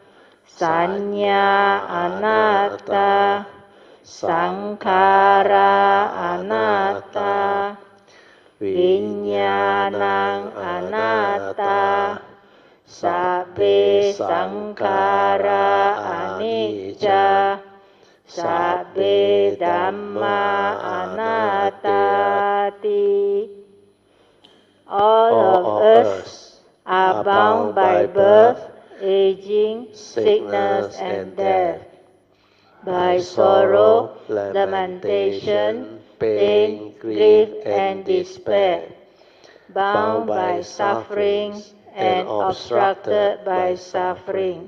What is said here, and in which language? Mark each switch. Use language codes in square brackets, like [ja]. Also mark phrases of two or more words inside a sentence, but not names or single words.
[pi] Sanya Anatta, Sankhara Anatta, Viññānaṃ Anatta, Sabbe Sankhara Anicca, Sabbe Dhamma Anattati. [en] All of us are bound by birth, aging, sickness, and death, by sorrow, lamentation, pain, grief, and despair, bound by sufferings and obstructed by suffering.